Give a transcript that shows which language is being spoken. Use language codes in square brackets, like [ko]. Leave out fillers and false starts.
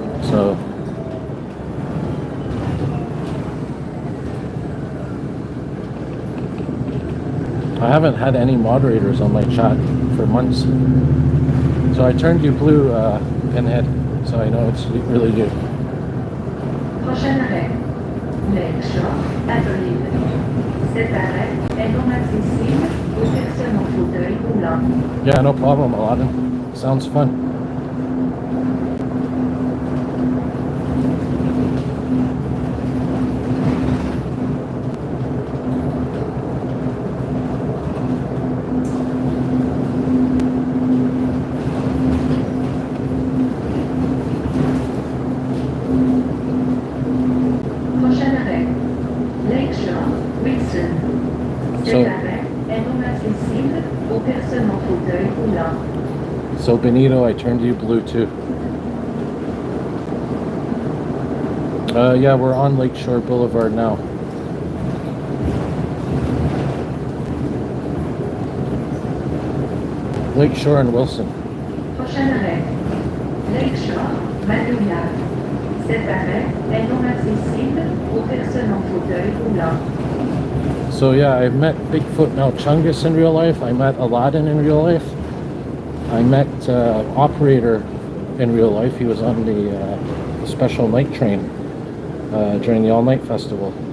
[en] So, I haven't had any moderators on my chat for months. So I turned you blue, Pinhead, so I know it's really you. [fr] Prochain arrêt. Lakeshore, Adeline. Cet arrêt est non accessible aux personnes en fauteuil roulant. [en] Yeah, no problem, Aladdin. Sounds fun. [fr] Prochain arrêt. Lakeshore, Wilson. Cet arrêt est non accessible aux personnes en fauteuil roulant. [en] So Benito, I turned you blue too. Yeah, we're on Lakeshore Boulevard now. Lakeshore and Wilson. [fr] Prochain arrêt. Lakeshore, Magnolia. Cet arrêt est non accessible aux personnes en fauteuil roulant. [en] So yeah, I've met Bigfoot now Chungus in real life. I met Aladdin in real life. I met Operator in real life. He was on the special night train during the all-night festival.